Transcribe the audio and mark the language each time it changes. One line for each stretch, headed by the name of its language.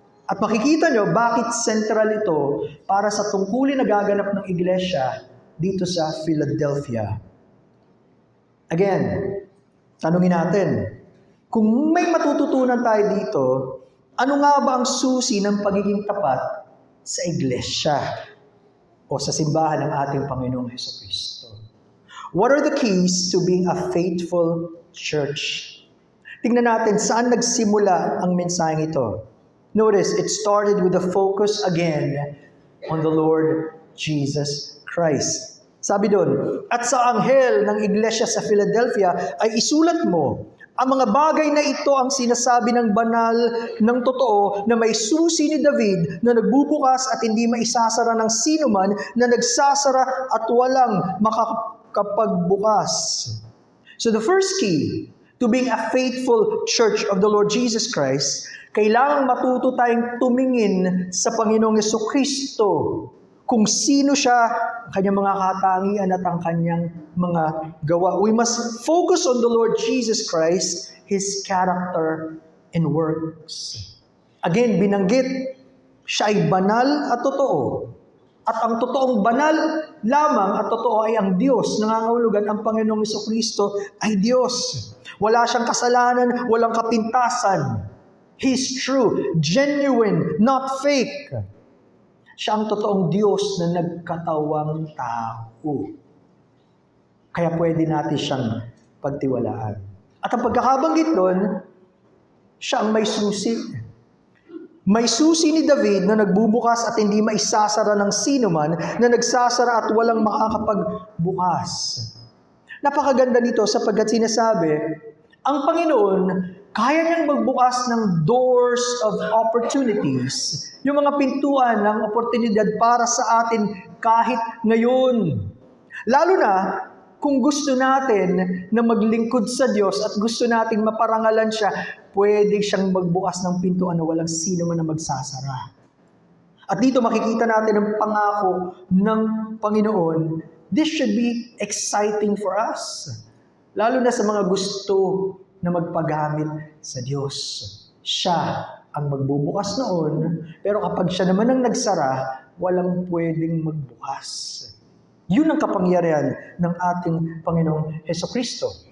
Filipino: At makikita nyo bakit central ito para sa tungkulin na gaganap ng iglesia dito sa Philadelphia. Again, tanungin natin, kung may matututunan tayo dito, ano nga ba ang susi ng pagiging tapat sa iglesia o sa simbahan ng ating Panginoong Jesucristo?
English: What are the keys to being a faithful church?
Filipino: Tingnan natin saan nagsimula ang mensaheng ito.
English: Notice, it started with a focus again on the Lord Jesus Christ.
Filipino: Sabi doon, at sa anghel ng iglesia sa Philadelphia ay isulat mo, ang mga bagay na ito ang sinasabi ng banal ng totoo na may susi ni David na nagbubukas at hindi maisasara ng sinuman na nagsasara at walang makakapagbukas.
English: So the first key to being a faithful church of the Lord Jesus Christ,
Filipino: kailangang matuto tayong tumingin sa Panginoong Jesucristo kung sino siya, ang kanyang mga katangian at ang kanyang mga gawa.
English: We must focus on the Lord Jesus Christ, His character and works.
Filipino: Again, binanggit, siya ay banal at totoo. At ang totoong banal lamang at totoo ay ang Diyos. Nangangahulugan ang Panginoong Jesucristo ay Diyos. Wala siyang kasalanan, walang kapintasan.
English: He's true, genuine, not fake.
Filipino: Siya ang totoong Diyos na nagkatawang tao. Kaya pwede natin siyang pagtiwalaan. At ang pagkakabanggit doon, siya ang may susi. May susi ni David na nagbubukas at hindi maisasara ng sinuman na nagsasara at walang makakapagbukas. Napakaganda nito sapagkat sinasabi, ang Panginoon, kaya niyang magbukas ng
English: doors of opportunities,
Filipino: yung mga pintuan ng oportunidad para sa atin kahit ngayon. Lalo na kung gusto natin na maglingkod sa Diyos at gusto nating maparangalan siya, pwede siyang magbukas ng pintuan na walang sino man na magsasara. At dito makikita natin ang pangako ng Panginoon.
English: This should be exciting for us.
Filipino: Lalo na sa mga gusto na magpagamit sa Diyos. Siya ang magbubukas noon, pero kapag siya naman ang nagsara, walang pwedeng magbukas. Yun ang kapangyarihan ng ating Panginoong Hesukristo.